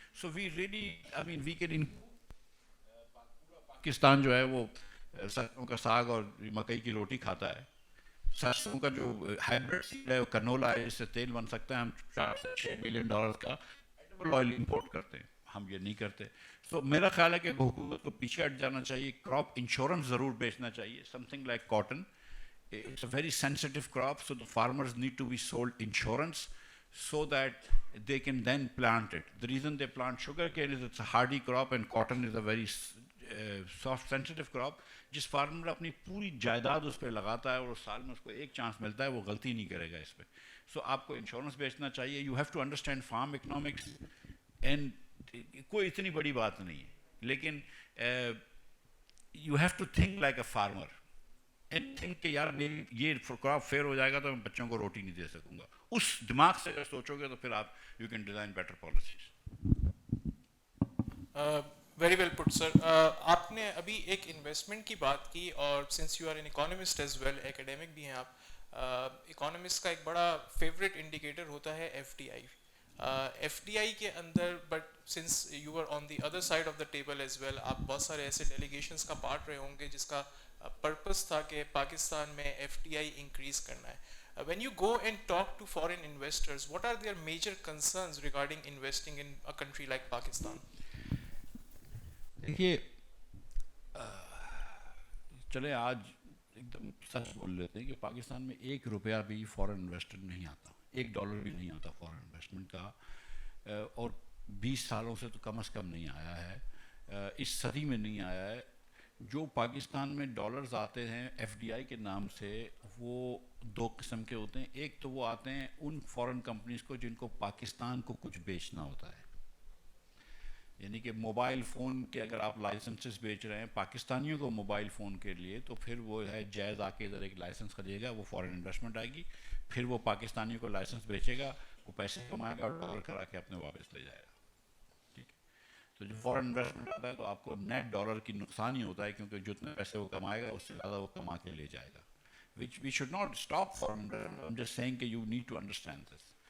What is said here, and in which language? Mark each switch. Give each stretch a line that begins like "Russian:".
English: so we really I mean we can
Urdu: Pakistan جو ہے وہ سرسوں کا ساگ اور مکئی کی روٹی کھاتا ہے. سرسوں کا جو ہائیبریڈ سیڈ ہے وہ کنولا ہے، اس سے تیل بن سکتا ہے. ہم 4 سے 6 ملین ڈالر کا ایڈیبل آئل امپورٹ کرتے ہیں، ہم یہ نہیں کرتے. سو میرا خیال ہے کہ حکومت کو پیچھے ہٹ جانا چاہیے. کراپ انشورنس ضرور بیچنا چاہیے.
English: Something like cotton, it's a very sensitive crop, so the farmers need to be sold insurance so that they can then plant it. The reason they plant sugarcane is it's a hardy crop and cotton is a very soft sensitive crop.
Urdu: جس farmer اپنی پوری جائیداد اس پہ لگاتا ہے اور سال میں اس کو ایک چانس ملتا ہے، وہ غلطی نہیں کرے گا اس پہ. سو آپ کو انشورنس بیچنا چاہیے.
English: you have to understand farm economics and
Urdu: کوئی اتنی بڑی بات نہیں ہے، لیکن
English: you have to think like a farmer and think
Urdu: کہ یار میری یہ کراپ فیئر ہو جائے گا تو میں بچوں کو روٹی نہیں دے سکوں گا. اس دماغ سے اگر سوچو گے تو پھر آپ
English: You can design better policies. Very well put sir.
Urdu: آپ نے ابھی ایک انویسٹمنٹ کی بات کی، اور
English: since you are an economist as well,
Urdu: ایکیڈیمک بھی ہیں آپ. اکانومسٹ کا ایک بڑا فیوریٹ انڈیکیٹر ہوتا ہے FDI. FDI کے اندر،
English: but since you are on the other side of the table as well,
Urdu: آپ بہت سارے ایسے ڈیلیگیشنس کا پارٹ رہے ہوں گے جس کا پرپس تھا کہ پاکستان میں FDI انکریز کرنا ہے.
English: When you go and talk to foreign investors, what are their major concerns regarding investing in a country like Pakistan?
Urdu: دیکھیے چلے آج ایک دم سچ بول لیتے ہیں کہ پاکستان میں 1 روپیہ بھی فورن انویسٹر نہیں آتا، $1 بھی نہیں آتا فورن انویسٹمنٹ کا، اور 20 سالوں سے تو کم از کم نہیں آیا ہے، اس صدی میں نہیں آیا ہے. جو پاکستان میں ڈالرز آتے ہیں FDI کے نام سے، وہ 2 قسم کے ہوتے ہیں. ایک تو وہ آتے ہیں ان فورن کمپنیز کو جن کو پاکستان کو کچھ بیچنا ہوتا ہے، یعنی کہ موبائل فون کے اگر آپ لائسنسز بیچ رہے ہیں پاکستانیوں کو موبائل فون کے لیے، تو پھر وہ ہے جائز آ کے ادھر ایک لائسنس خریدے گا، وہ فورن انویسٹمنٹ آئے گی، پھر وہ پاکستانیوں کو لائسنس بیچے گا، وہ پیسے کمائے گا اور ڈالر کرا کے اپنے واپس لے جائے گا. ٹھیک ہے. تو جو فورن انویسٹمنٹ آتا ہے تو آپ کو نیٹ ڈالر کی نقصان ہی ہوتا ہے، کیونکہ جتنے پیسے وہ کمائے گا اس سے زیادہ وہ کما کے لے جائے گا.
English: which we should not stop foreign investment. I'm just saying کہ you need to understand this.